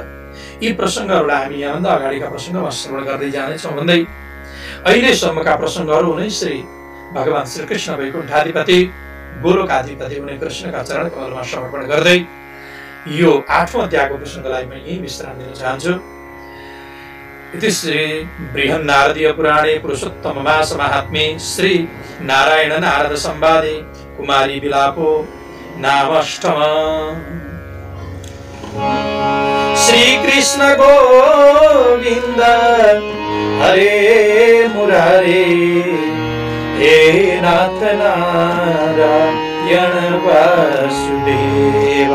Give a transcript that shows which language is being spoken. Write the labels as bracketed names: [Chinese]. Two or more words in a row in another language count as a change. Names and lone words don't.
[Nepali] यी प्रसङ्गहरूलाई हामी यहाँभन्दा अगाडिका प्रसङ्गमा श्रवण गर्दै जानेछौँ भन्दै अहिलेसम्मका प्रसङ्गहरू हुने श्री भगवान श्रीकृष्ण वैकुण्ठाधिपति गोलोकाधिपति हुने कृष्णका चरण कमलमा समर्पण गर्दै यो 8औं अध्यायको प्रसङ्गलाई म यही विश्राम दिन चाहन्छु। [Sanskrit] इति श्री बृहन्नारदीय पुराणे पुरुषोत्तम मास महात्म्ये श्री नारायण नारद संवादे कुमारी विलापो नामष्टम। श्री कृष्ण गोविंद हरे मुरारे, हे नाथ नारायण वासुदेवा।